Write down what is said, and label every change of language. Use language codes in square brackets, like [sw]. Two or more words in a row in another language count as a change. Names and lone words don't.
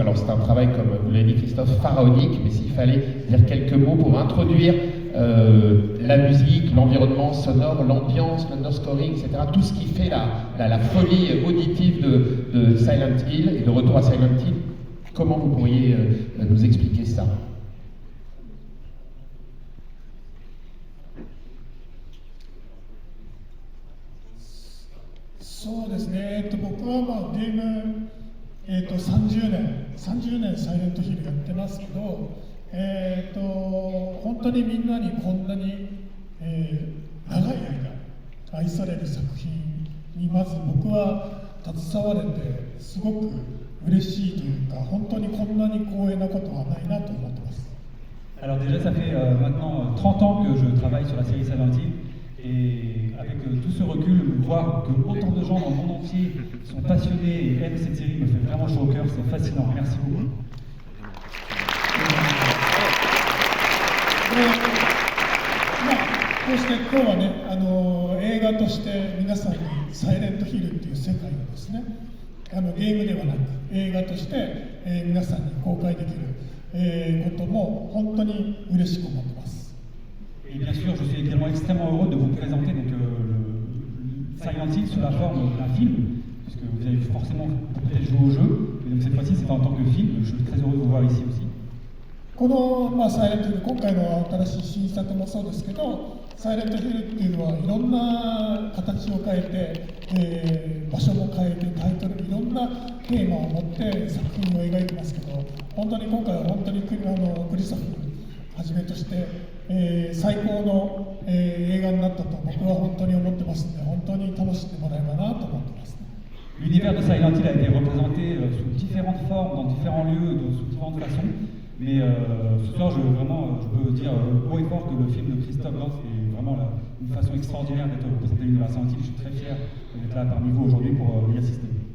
[fr] Alors c'est un travail, comme vous l'avez dit Christophe, pharaonique, mais s'il fallait dire quelques mots pour introduire la musique, l'environnement sonore, l'ambiance, l'underscoring, etc., tout ce qui fait la folie auditive de Silent Hill et de retour à Silent Hill, comment vous pourriez nous expliquer ça? [ja] そうですね、僕はまあゲーム、30年サイレントヒルやってますけど、本当にみんなにこんなに、長い間愛される作品にまず僕は携われてすごく嬉しいというか、本当にこんなに光栄なことはないなと思ってます。 [fr] Alors déjà, ça fait maintenant 30 ans que je travaille sur la série Silent Hill. Et avec tout ce recul, voir que autant de gens dans le monde entier sont passionnés et aiment cette série me fait vraiment chaud au cœur, c'est fascinant. Merci beaucoup. [ja] こうして今日はね、映画として皆さんにサイレントヒルっていう世界をですね、ゲームではなく映画として、皆さんに公開できる、ことも本当に嬉しく思ってます。 [fr] Et bien sûr, je suis également extrêmement heureux de vous présenter donc, le Silent Hill sous la forme d'un film, puisque vous avez forcément peut-être joué au jeu, et donc cette fois-ci c'est en tant que film. Je suis très heureux de vous voir ici aussi. [ja] この、サイレントヒル、今回の新しい新作もそうですけど、サイレントヒルっていうのはいろんな形を変えて、場所も変えて、タイトル、いろんなテーマを持って作品を描いてますけど、本当に今回は本当にクリストフはじめとして、最高の、映画になったと僕は本当に思ってますので、本当に楽しんでもらえばなと思ってます。 [fr] L'univers de Silent Hill a été représenté sous différentes formes, dans différents lieux, sous différentes façons. Mais ce soir, je peux dire haut et fort que le film de Christophe Gans est vraiment une façon extraordinaire d'être représenté l'univers Silent Hill. Je suis très fier d'être là parmi vous aujourd'hui pour y assister.